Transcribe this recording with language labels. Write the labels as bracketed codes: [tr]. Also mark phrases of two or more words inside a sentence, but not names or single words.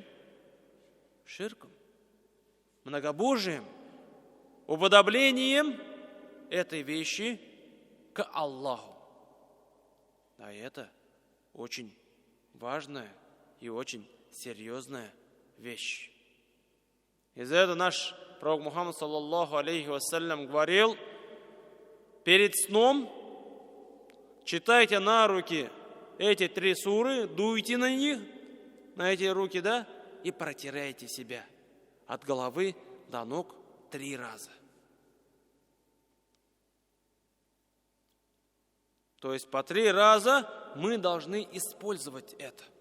[ru] Ширком, многобожием, уподоблением этой вещи к Аллаху. А это очень важная и очень серьезная вещь. Из-за этого наш пророк Мухаммад, [ar] صلى الله عليه وسلم, [ru] говорил, перед сном читайте на руки эти 3 суры, дуйте на них, на эти руки, да, и протирайте себя от головы до ног 3 раза. То есть по 3 раза мы должны использовать это.